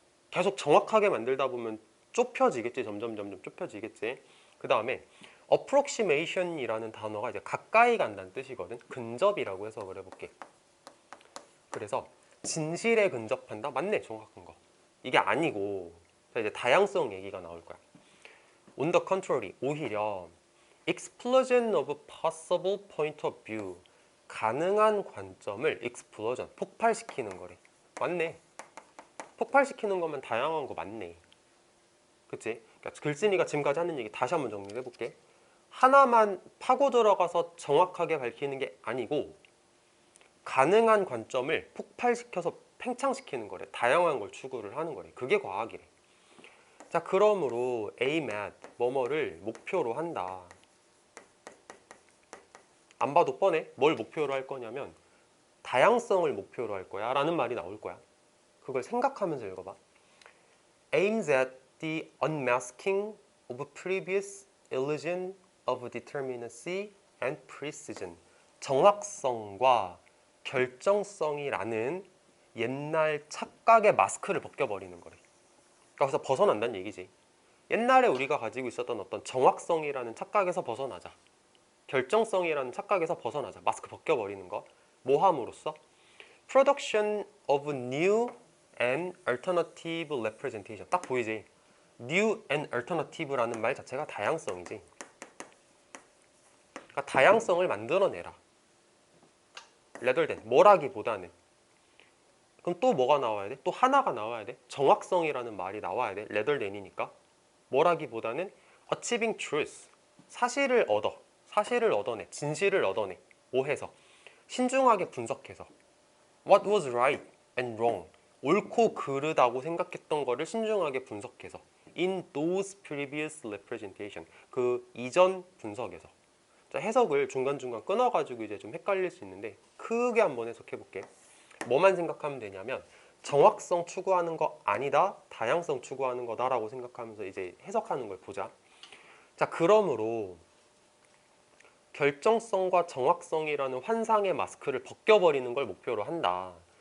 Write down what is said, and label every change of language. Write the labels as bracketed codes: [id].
[ko] 계속 정확하게 만들다 보면 좁혀지겠지. 점점 좁혀지겠지. 그 다음에 approximation이라는 단어가 이제 가까이 간다는 뜻이거든. 근접이라고 해석을 해볼게. 그래서 진실에 근접한다? 맞네, 정확한 거. 이게 아니고 이제 다양성 얘기가 나올 거야. [en] On the contrary, [ko] 오히려 [en] explosion of possible point of view, [ko] 가능한 관점을 [en] explosion, [ko] 폭발시키는 거래. 맞네. 폭발시키는 거면 다양한 거 맞네. 그치? 그러니까 글쓴이가 지금까지 하는 얘기 다시 한번 정리를 해볼게. 하나만 파고 들어가서 정확하게 밝히는 게 아니고 가능한 관점을 폭발시켜서 팽창시키는 거래. 다양한 걸 추구를 하는 거래. 그게 과학이래. 자, 그러므로 aim at, 뭐뭐를 목표로 한다. 안 봐도 뻔해. 뭘 목표로 할 거냐면 다양성을 목표로 할 거야 라는 말이 나올 거야. 그걸 생각하면서 읽어봐. [en] aims at the unmasking of previous illusion of determinacy and precision. [ko] 정확성과 결정성이라는 옛날 착각의 마스크를 벗겨버리는 거래. 그래서 벗어난다는 얘기지. 옛날에 우리가 가지고 있었던 어떤 정확성이라는 착각에서 벗어나자. 결정성이라는 착각에서 벗어나자. 마스크 벗겨버리는 거. 뭐 함으로써? [en] Production of new and alternative representation. [ko] 딱 보이지? [en] New and alternative [ko] 라는 말 자체가 다양성이지. 그러니까 다양성을 만들어내라. [en] rather than, [ko] 뭐라기보다는. 그럼 또 뭐가 나와야 돼? 또 하나가 나와야 돼. 정확성이라는 말이 나와야 돼. [en] rather than이니까. [ko] 뭐라기보다는 [en] achieving truth. [ko] 사실을 얻어내. 진실을 얻어내. 오해서. 신중하게 분석해서. [en] What was right and wrong. [ko] 옳고 그르다고 생각했던 거를 신중하게 분석해서. [en] In those previous representation. [ko] 그 이전 분석에서. 자, 해석을 중간중간 끊어가지고 이제 좀 헷갈릴 수 있는데 크게 한번 해석해볼게. 뭐만 생각하면 되냐면 정확성 추구하는 거 아니다, 다양성 추구하는 거다라고 생각하면서 이제 해석하는 걸 보자. 자, 그러므로 결정성과 정확성이라는 환상의 마스크를 벗겨버리는 걸 목표로 한다.